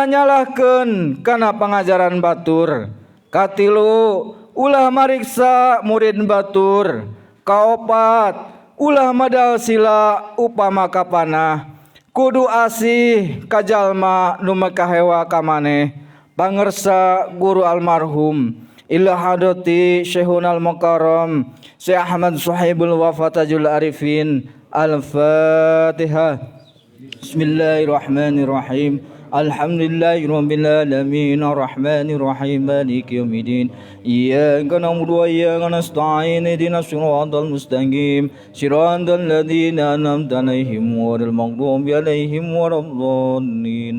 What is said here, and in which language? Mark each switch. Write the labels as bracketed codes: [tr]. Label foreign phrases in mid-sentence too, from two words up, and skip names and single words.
[su] nyalahkeun kana pangajaran batur, katilu ulah mariksa murid batur, kaopat ulah madal sila upama kapanah, kudu asih ka jalma nu makahewa ka maneh, pangersa guru almarhum [ar] ila hadati Syekhun Al-Mukarram [su] Syekh Ahmad Shahibul Wafa Tajul Arifin. [ar] الفاتحة. بسم الله الرحمن الرحيم. الحمد لله رب العالمين الرحمن الرحيم مالك يوم الدين إياك نعبد وإياك نستعين اهدنا الصراط المستقيم صراط الذين أنعمت عليهم غير المغضوب عليهم ولا الضالين.